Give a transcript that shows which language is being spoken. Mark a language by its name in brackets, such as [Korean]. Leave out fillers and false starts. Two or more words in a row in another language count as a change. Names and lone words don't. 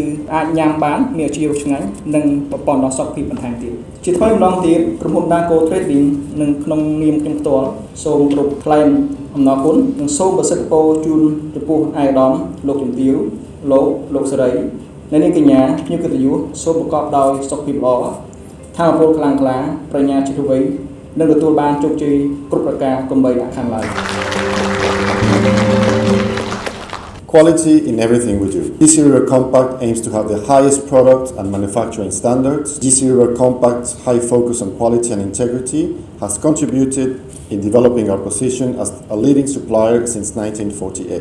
[Khmer] អាចញ៉ាំបានមានអាជីវឆ្ងាញ់និងបំពងដល់សុខភាពបន្ថែមទៀតជាថ្មីម្ដងទៀតក្រុមហ៊ុន Daco Trading និងក្នុងនាមខ្ញុំផ្ទាល់សូមគោរពថ្លែងអំណរគុណនិងសូមប្រសិទ្ធពរជូនចំពោះអាយដាមលោកជំទាវលោកសេរីនិងនាងកញ្ញាភ្ញៀវកិត្តិយសសូមប្រកបដោយសុខភាពល្អថាមពលខ្លាំងក្លាប្រាជ្ញាចិត្តវៃនិងទទួលបានជោគជ័យគ្រប់ប្រការកុំបីអាក់ខានឡើយ [English] Quality in everything we do. GC River Compact aims to have the highest product and manufacturing standards. GC River Compact's high focus on quality and integrity has contributed in developing our position as a leading supplier since 1948.